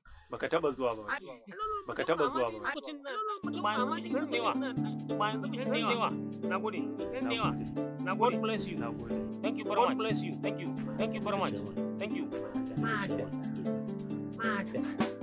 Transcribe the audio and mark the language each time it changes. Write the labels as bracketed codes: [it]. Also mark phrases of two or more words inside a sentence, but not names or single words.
[ha] Baka taɓa zuwa ba. Baka taɓa zuwa ba. Ba yanzu ba. Na gode. Na Yawa. gode. Na gode. [en] God bless you. [ha] Na gode. [en] Thank you very God much. bless you. Thank you. Thank you very much. Thank you. Madam. Madam.